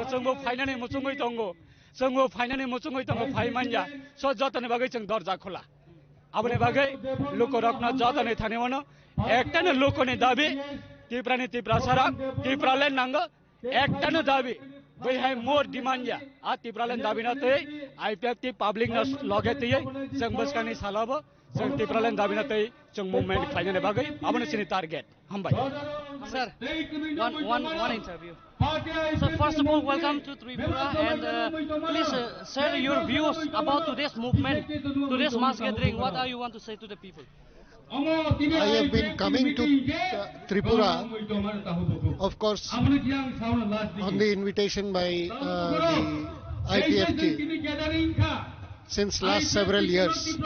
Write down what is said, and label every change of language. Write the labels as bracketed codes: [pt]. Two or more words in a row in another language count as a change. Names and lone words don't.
[brx] जोंबो फाइनानै मुचुङै दङ जोंबो फाइनानै मुचुङै दङ फाइमानजा स जतने बागै जों दरजा खोला आबने बागै लुकरकना जतने थानेवनो एकटानो लुकनि दाबि त्रिपुरानि त्रिपुरा सारा त्रिपुरालेन नांगो एकटानो दाबि बैहाय [en] more demand [brx] या आ त्रिपुरालेन दाबिना तै आईपीएफ ति पब्लिक न लगे तै जों बसकानि सालाबो जों त्रिपुरालेन दाबिना तै जों मुभमेन्ट खालायनो बागै आबने सिनि टार्गेट हामबाय [en] Sir, one interview. So first of all, welcome to Tripura, and please share your views about today's movement, today's mass gathering. What are you want to say to the people? I have been coming to Tripura, of course, on the invitation by the IPFT since last several years.